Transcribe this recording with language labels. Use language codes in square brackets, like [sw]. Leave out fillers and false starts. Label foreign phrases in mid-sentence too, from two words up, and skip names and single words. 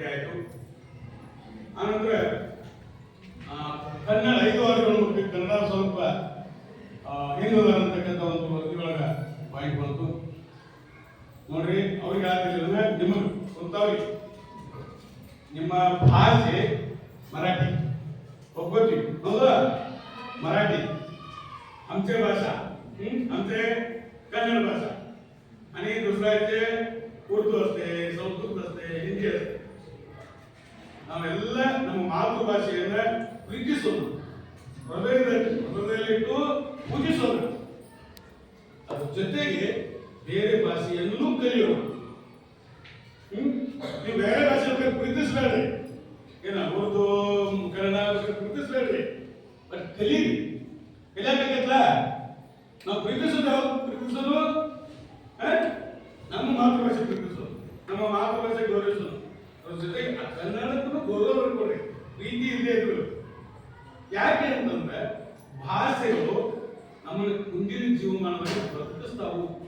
[kn] ಆಯಿತು ಆನಂತರ ಕನ್ನಡ 5 ವಾರಗಳು ಕನ್ನಡ ಸ್ವಲ್ಪ ಹೆಂಗದ ಅಂತಕ್ಕಂಥ ಒಂದು ವರದಿಯೊಳಗ ಪಾಯಿಂಟ್ ಬಂತು ನೋಡ್ರಿ ಅವ್ರಿಗೆ ಆಗಲಿಲ್ಲ ನಿಮಗೆ ಗೊತ್ತಾವ್ರಿ ನಿಮ್ಮ ಭಾಷೆ मराठी ಒಗ್ಗಟ್ಟಿ ಹೌದಾ [mr] मराठी आमचे भाषा आमचे कन्नड भाषा आणि दुसऱ्याचे उर्दू असते संस्कृत असते हिंदी असते [kn] ನಾವೆಲ್ಲ ನಮ್ಮ ಮಾತೃಭಾಷೆಯನ್ನ ಪ್ರೀತಿಸೋಣ ಹೃದಯದಲ್ಲಿಟ್ಟು ಪೂಜಿಸೋಣ ಅದ್ರ ಜೊತೆಗೆ ಬೇರೆ ಭಾಷೆಯನ್ನು ಕಲಿಯೋಣ ನೀವು ಬೇರೆ ಭಾಷೆ ಪ್ರೀತಿಸಬೇಡ್ರಿ ಏನ ಉರ್ದು ಕನ್ನಡ ಪ್ರೀತಿಸಬೇಡ್ರಿ ಬಟ್ ಕಲೀರಿ ಕಲಿಯಬೇಕಲ್ಲ ನಾವು ಪ್ರೀತಿಸೋದು ನಮ್ಮ ಮಾತೃಭಾಷೆ ಪ್ರೀತಿಸೋದು ನಮ್ಮ ಮಾತೃಭಾಷೆ ಗೌರವಿಸೋದು ಅದ್ರ ಜೊತೆಗೆ ಕನ್ನಡಕ್ಕೂ ಗೌರವ ಕೊಡ್ರಿ ಪ್ರೀತಿ ಇಲ್ಲದೆ ಇದ್ರು ಯಾಕೆ ಅಂತಂದ್ರೆ ಭಾಷೆಗಳು ನಮ್ಮನ್ನು ಮುಂದಿನ ಜೀವಮಾನದಲ್ಲಿ ಬದುಕಿಸ್ತಾವು